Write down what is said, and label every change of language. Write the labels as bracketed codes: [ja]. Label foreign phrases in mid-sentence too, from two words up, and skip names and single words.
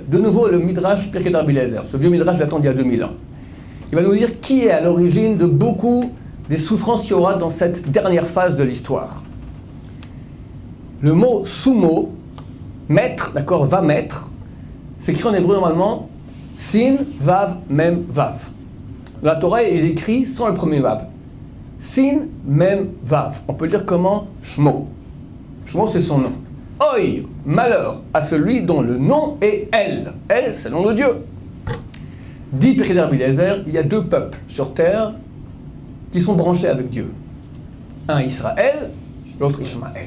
[fr] De nouveau, le Midrash Pirkei d'Rabbi Eliezer. Ce vieux Midrash datant d'il y a 2000 ans. Il va nous dire qui est à l'origine de beaucoup des souffrances qu'il y aura dans cette dernière phase de l'histoire. Le mot sumo, maître, d'accord, va mettre, s'écrit en hébreu normalement sin, vav, mem, vav. Dans la Torah, il est écrit sans le premier vav. Sin, mem, vav. On peut dire comment? Shmo. Shmo, c'est son nom. Oi, malheur à celui dont le nom est El. El, c'est le nom de Dieu. Dit Pirkei d'Rabbi Eliezer, il y a 2 peuples sur terre qui sont branchés avec Dieu. Un Israël, l'autre Ishmaël.